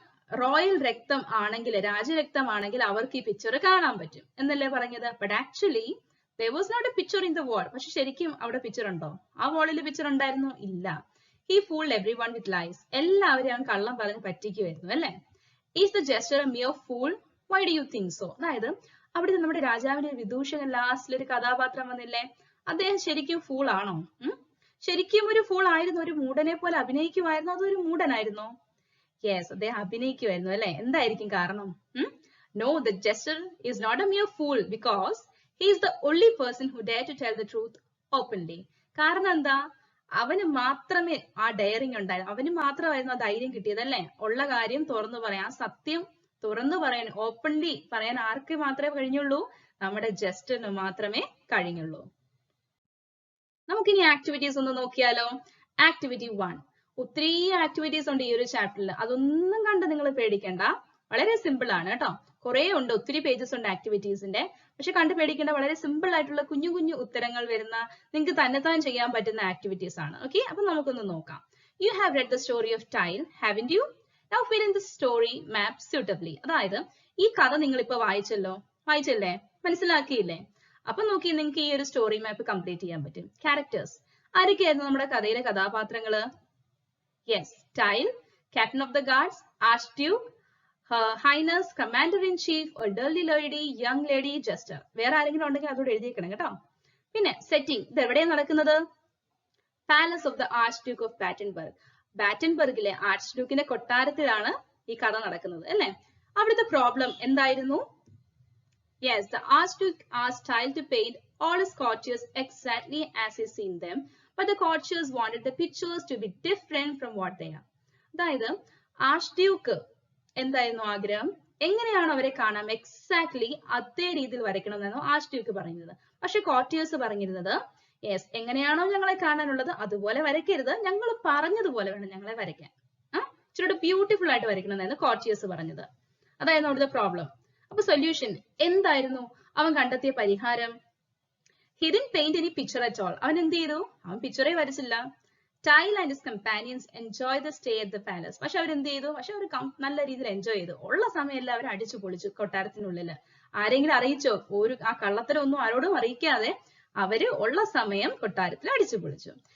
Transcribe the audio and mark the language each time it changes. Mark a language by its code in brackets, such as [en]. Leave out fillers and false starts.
[ml] Royal രക്തം ആണെങ്കിൽ, രാജരക്തമാണെങ്കിൽ അവർക്ക് ഈ പിക്ചർ കാണാൻ പറ്റും എന്നല്ലേ പറഞ്ഞത്? [en] But actually there was not a picture in the wall. [ml] പക്ഷെ ശരിക്കും അവിടെ പിക്ചർ ഉണ്ടോ? ആ വാളിൽ പിക്ചർ ഉണ്ടായിരുന്നു? ഇല്ല. [en] He fooled everyone with lies. [ml] എല്ലാവരെയും അവൻ കള്ളം പറഞ്ഞ് പറ്റിക്കുമായിരുന്നു, അല്ലേ? [en] Is the jester a mere fool? Why do you think so? [ml] അതായത് അവിടെ നമ്മുടെ രാജാവിന്റെ വിദൂഷകൻ ലാസ്റ്റിൽ ഒരു കഥാപാത്രം വന്നില്ലേ, അദ്ദേഹം ശരിക്കും ഫൂൾ ആണോ? ശരിക്കും ഒരു ഫൂൾ ആയിരുന്നു? ഒരു മൂടനെ പോലെ അഭിനയിക്കുമായിരുന്നു? അതൊരു മൂടനായിരുന്നോ? യെസ്, അദ്ദേഹം അഭിനയിക്കുമായിരുന്നു, അല്ലെ? എന്തായിരിക്കും കാരണം? [en] No, the jester is not a mere fool because he is the only person who dare to tell the truth openly. [ml] കാരണം എന്താ? അവന് മാത്രമേ ആ ഡയറിങ് ഉണ്ടായിരുന്നു, അവന് മാത്രമായിരുന്നു ആ ധൈര്യം കിട്ടിയത്, അല്ലെ? ഉള്ള കാര്യം തുറന്നു പറയാൻ, സത്യം തുറന്നു പറയാൻ, ഓപ്പൺലി പറയാൻ ആർക്ക് മാത്രമേ കഴിഞ്ഞുള്ളൂ? നമ്മുടെ ജസ്റ്ററിന് മാത്രമേ കഴിഞ്ഞുള്ളൂ. നമുക്കിനി ആക്ടിവിറ്റീസ് ഒന്ന് നോക്കിയാലോ. ആക്ടിവിറ്റി 1. ഒത്തിരി ആക്ടിവിറ്റീസ് ഉണ്ട് ഈ ഒരു ചാപ്റ്ററിൽ. അതൊന്നും കണ്ട് നിങ്ങൾ പേടിക്കണ്ട, വളരെ സിമ്പിൾ ആണ് കേട്ടോ. കുറെ ഉണ്ട്, ഒത്തിരി പേജസ് ഉണ്ട് ആക്ടിവിറ്റീസിന്റെ. പക്ഷെ കണ്ടു പേടിക്കേണ്ട, വളരെ സിമ്പിൾ ആയിട്ടുള്ള കുഞ്ഞു കുഞ്ഞു ഉത്തരങ്ങൾ വരുന്ന, നിങ്ങൾക്ക് തന്നെത്താൻ ചെയ്യാൻ പറ്റുന്ന ആക്ടിവിറ്റീസ് ആണ്. ഓക്കെ, അപ്പൊ നമുക്കൊന്ന് നോക്കാം. [en] You have read the story of Tile, haven't you? Now fill in the story map suitably. [ml] അതായത് ഈ കഥ നിങ്ങൾ ഇപ്പൊ വായിച്ചല്ലേ, മനസ്സിലാക്കിയില്ലേ? അപ്പൊ നോക്കി, നിങ്ങൾക്ക് ഈ ഒരു സ്റ്റോറി മാപ്പ് കംപ്ലീറ്റ് ചെയ്യാൻ പറ്റും. ക്യാരക്ടേഴ്സ് ആരൊക്കെയായിരുന്നു നമ്മുടെ കഥയിലെ കഥാപാത്രങ്ങള്? [en] Yes, Tile, Captain of the Guards, Archduke, Her Highness, Commander-in-Chief, Elderly Lady, Young Lady, Jester. [ml] വേറെ ആരെങ്കിലും ഉണ്ടെങ്കിൽ അതോടെ എഴുതിയേക്കണം കേട്ടോ. പിന്നെ സെറ്റിംഗ്, ഇത് എവിടെയാണ് നടക്കുന്നത്? Palace of the archduke of Battenberg. ബാറ്റൻബർഗിലെ ആർച്ച്ഡ്യൂക്കിന്റെ കൊട്ടാരത്തിലാണ് ഈ കഥ നടക്കുന്നത്, അല്ലെ? അവിടുത്തെ പ്രോബ്ലം എന്തായിരുന്നു? [en] Yes, the Archduke asked Tile to paint all his courtiers exactly as he seen them, but the courtiers wanted the pictures to be different from what they are. [ml] അതായത് archduke എന്തായിരുന്നു ആഗ്രഹം? എങ്ങനെയാണ് അവരെ കാണാം, എക്സാക്ട്ലി അതേ രീതിയിൽ വരയ്ക്കണം എന്നാണ് ആർച്ച്ഡ്യൂക്ക് പറയുന്നത്. പക്ഷെ കോർട്ടിയേഴ്സ് പറഞ്ഞിരുന്നത്, യെസ്, എങ്ങനെയാണോ ഞങ്ങളെ കാണാനുള്ളത് അതുപോലെ വരയ്ക്കരുത്, ഞങ്ങൾ പറഞ്ഞതുപോലെ വേണം ഞങ്ങളെ വരയ്ക്കാൻ, ഇച്ചിരി ബ്യൂട്ടിഫുൾ ആയിട്ട് വരയ്ക്കണം എന്നായിരുന്നു കോർട്ടിയേഴ്സ് പറഞ്ഞത്. അതായിരുന്നു അവിടുത്തെ പ്രോബ്ലം. അപ്പൊ സൊല്യൂഷൻ എന്തായിരുന്നു? അവൻ കണ്ടെത്തിയ പരിഹാരം, [en] he didn't paint any picture at all. [ml] അവൻ എന്ത് ചെയ്തു? അവൻ പിക്ചറേ വരച്ചില്ല. [en] Tile and his companions enjoy the stay at the palace. [ml] പക്ഷെ അവരെന്ത് ചെയ്തു? പക്ഷെ അവർ നല്ല രീതിയിൽ എൻജോയ് ചെയ്തു. ഉള്ള സമയം എല്ലാം അവർ അടിച്ചു പൊളിച്ചു കൊട്ടാരത്തിനുള്ളില്. ആരെങ്കിലും അറിയിച്ചോ? ആ കള്ളത്തരം ഒന്നും ആരോടും അറിയിക്കാതെ അവര് ഉള്ള സമയം കൊട്ടാരത്തിൽ അടിച്ചു പൊളിച്ചു.